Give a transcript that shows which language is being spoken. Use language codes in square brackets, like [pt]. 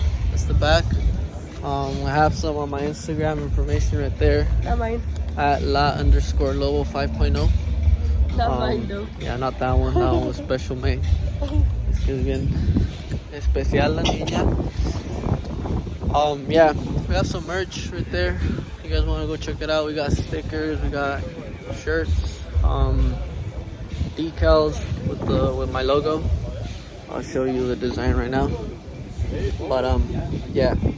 [en] That's the back. I have some on my Instagram information right there. Not mine. At la_lobo 5.0. Not mine though. Yeah, not that one. That one was special made. [es] Es que es bien especial la niña. [en] Yeah, we have some merch right there. If you guys want to go check it out, we got stickers, we got shirts, decals with my logo. I'll show you the design right now. But yeah.